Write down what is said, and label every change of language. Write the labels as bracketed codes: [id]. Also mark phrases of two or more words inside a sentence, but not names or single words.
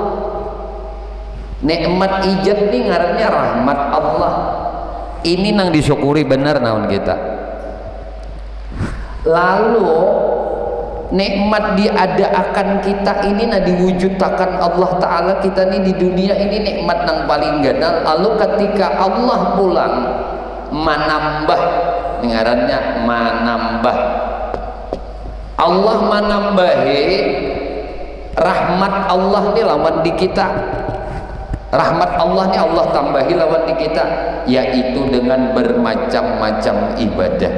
[bjn] Nikmat ijab ini ngarannya rahmat Allah. Ini yang disyukuri benar naon kita. Lalu nikmat diadakan kita ini diwujudkan Allah Ta'ala kita ini di dunia ini nikmat yang paling ganal. Lalu ketika Allah pulang menambah, ngarannya menambah, Allah menambahi rahmat Allah ini lawan di kita. [id] Rahmat Allah ini Allah tambahi lawan di kita, yaitu dengan bermacam-macam ibadah.